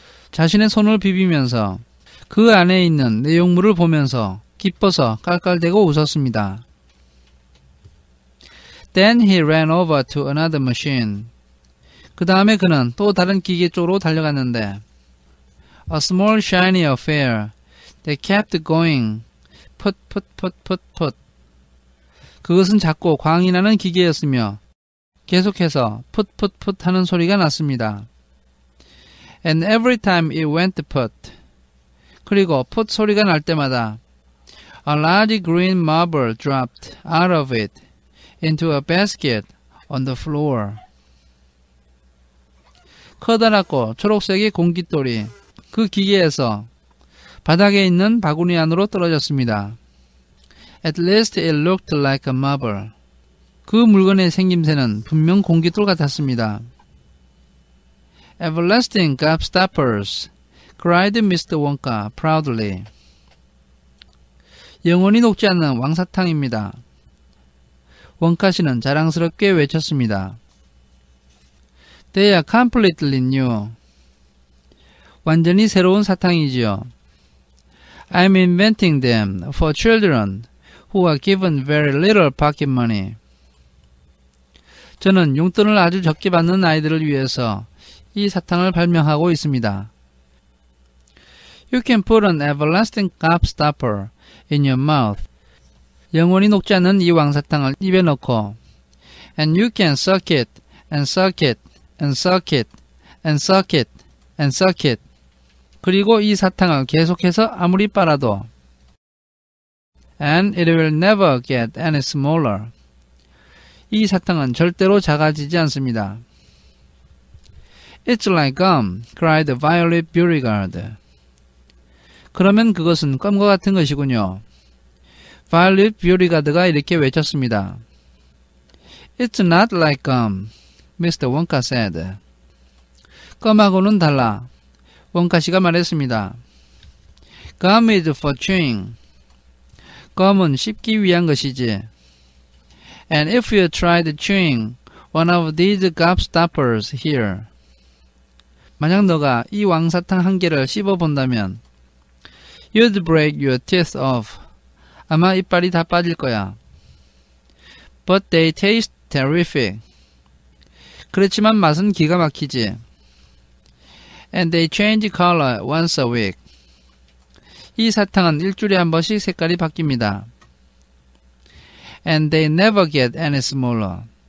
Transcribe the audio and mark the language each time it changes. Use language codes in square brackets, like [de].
[ko] 자신의 손을 비비면서 그 안에 있는 내용물을 보면서 기뻐서 깔깔대고 웃었습니다. [en] Then he ran over to another machine. [ko] 그 다음에 그는 또 다른 기계 쪽으로 달려갔는데 [en] A small shiny affair that kept going put put put put put. [ko] 그것은 작고 광이 나는 기계였으며 계속해서 put put put 하는 소리가 났습니다. [en] And every time it went put. [ko] 그리고 put 소리가 날 때마다 [en] A large green marble dropped out of it into a basket on the floor. [ko] 커다랗고 초록색의 공깃돌이 그 기계에서 바닥에 있는 바구니 안으로 떨어졌습니다. [en] At least it looked like a marble. [ko] 그 물건의 생김새는 분명 공깃돌 같았습니다. [en] Everlasting gobstoppers, cried Mr. Wonka proudly. [ko] 영원히 녹지 않는 왕사탕입니다. 원카 씨는 자랑스럽게 외쳤습니다. [en] They are completely new. [ko] 완전히 새로운 사탕이지요. [en] I'm inventing them for children who are given very little pocket money. [ko] 저는 용돈을 아주 적게 받는 아이들을 위해서 이 사탕을 발명하고 있습니다. [en] You can put an everlasting gobstopper in your mouth. [ko] 영원히 녹지 않는 이 왕사탕을 입에 넣고 [en] And you can suck it, and suck it, and suck it, and suck it, and suck it. [ko] 그리고 이 사탕을 계속해서 아무리 빨아도 [en] And it will never get any smaller. [ko] 이 사탕은 절대로 작아지지 않습니다. [en] It's like gum, cried Violet Beauregard. [ko] 그러면 그것은 껌과 같은 것이군요. Violet Beauregard가 이렇게 외쳤습니다. [en] It's not like gum, Mr. Wonka said. [ko] 껌하고는 달라. 원카 씨가 말했습니다. [en] Gum is for chewing. [ko] 껌은 씹기 위한 것이지. [en] And if you tried chewing one of these gobstoppers here. [ko] 만약 너가 이 왕사탕 한 개를 씹어본다면 [en] You'd break your teeth off. [ko] 아마 이빨이 다 빠질 거야. [en] But they taste terrific. [ko] 그렇지만 맛은 기가 막히지. [en] And they change color once a week. [ko] 이 사탕은 일주일에 한 번씩 색깔이 바뀝니다. [en] And they never get any smaller.